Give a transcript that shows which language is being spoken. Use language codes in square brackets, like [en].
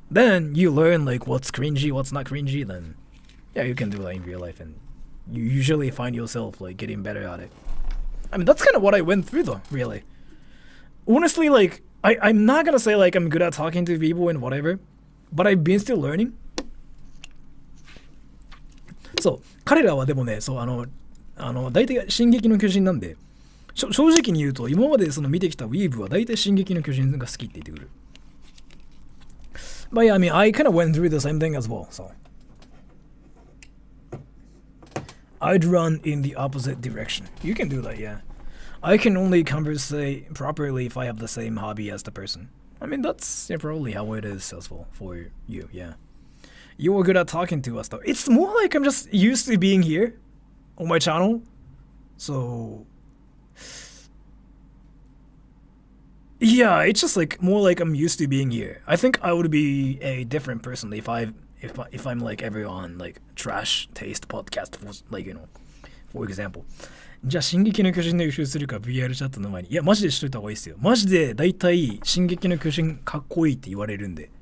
[en] Then you learn like what's cringy, what's not cringy. Then you can do that in real life, and you usually find yourself like getting better at it. I mean, that's kind of what I went through though, really. Honestly, like I'm not gonna say like I'm good at talking to people and whatever, but I've been still learning. [ja] そう彼らはでもね、そう大体進撃の巨人なんで、正直に言うと今までその見てきたウィーブは大体進撃の巨人が好きって言ってくる。 [en] But yeah, I mean, I kind of went through the same thing as well, so I'd run in the opposite direction. You can do that, yeah. I can only conversate properly if I have the same hobby as the person. I mean, that's probably how it is as well for you, yeah. You were good at talking to us though. It's more like I'm just used to being here on my channel. So yeah, it's just like more like I'm used to being here. I think I would be a different person if I'm like everyone like trash taste podcast for like for example. [ja] じゃあ進撃の巨人の予習するか VR チャットの前に。いやマジでしといた方がいいですよ。マジでだいたい進撃の巨人かっこいいって言われるんで。